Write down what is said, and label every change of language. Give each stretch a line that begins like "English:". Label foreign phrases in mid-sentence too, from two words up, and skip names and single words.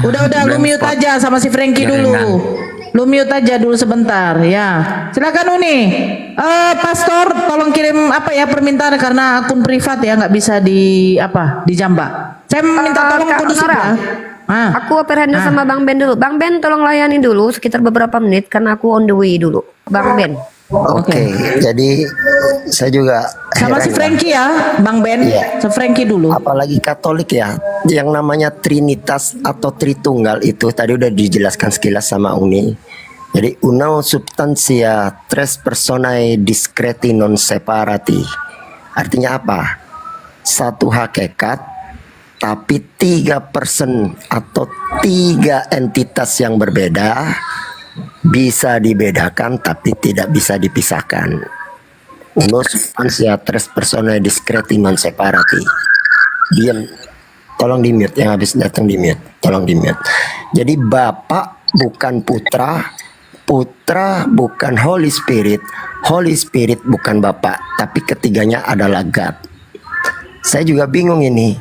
Indonesian: Udah, lu mute aja sama si Frankie dulu. Lu mute aja dulu sebentar, ya. Silakan Uni. Pastor, tolong kirim apa ya permintaan karena akun privat ya, nggak bisa dijambak. Saya minta tolong Kak kondusif Nora. ya. Aku oper handle sama Bang Ben dulu. Bang Ben tolong layani dulu sekitar beberapa menit karena aku
English: on the way
Indonesian: dulu. Bang Ben. Oke, jadi saya juga Sama si heran ya. Frankie ya, Bang Ben. Iya. Si Frankie dulu. Apalagi Katolik ya, yang namanya Trinitas atau Tritunggal itu tadi udah dijelaskan sekilas sama Uni.
Latin: Jadi uno substantia tres personae discreti non separati.
Indonesian: Artinya apa? Satu hakikat tapi 3 person atau 3 entitas yang berbeda bisa dibedakan tapi tidak bisa dipisahkan.
Latin: Uno substantia tres personae discreti non separati.
Indonesian: Diam. Tolong di mute, yang habis datang di mute. Tolong di mute. Jadi Bapa bukan Putra, Putra bukan
English: Holy Spirit, Holy Spirit
Indonesian: bukan Bapa, tapi ketiganya adalah God. Saya juga bingung ini.